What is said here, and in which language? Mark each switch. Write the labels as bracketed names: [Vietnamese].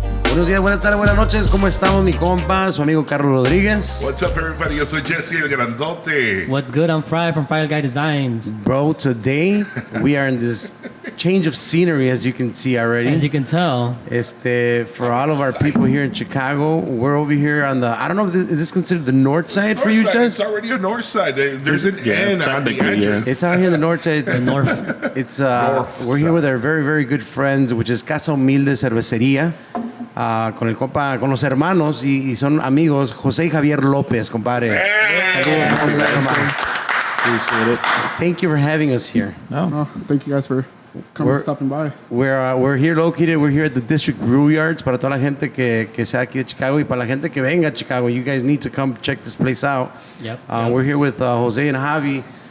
[Spanish] buenos días, buenas tardes, buenas noches. ¿Cómo estamos, mi compa? Su amigo Carlos Rodríguez. [English] What's up, everybody? [Spanish] Yo soy Jesse, el grandote. [English] What's good? I'm Fry from Fire Guy Designs. Bro, today we are in this change of scenery, as you can see already. As you can tell. For all of our people here in Chicago, we're over here on the, I don't know if is this considered the north side for you, Jess? It's already a north side. There's an N on the edges. It's out here in the north side. The north. It's we're here with our very, very good friends, which is Casa Humilde Cervecería. [Spanish] Con el compa, con los hermanos y son amigos, José y Javier López, compadre. Saludos, [English] appreciate it. Thank you for having us here. No, thank you guys for stopping by. We're here located. We're here at the District Brewyards. [Spanish] Para toda la gente que sea aquí de Chicago y para la gente que venga a Chicago, [English] you guys need to come check this place out. Yep. We're here with Jose and Javi.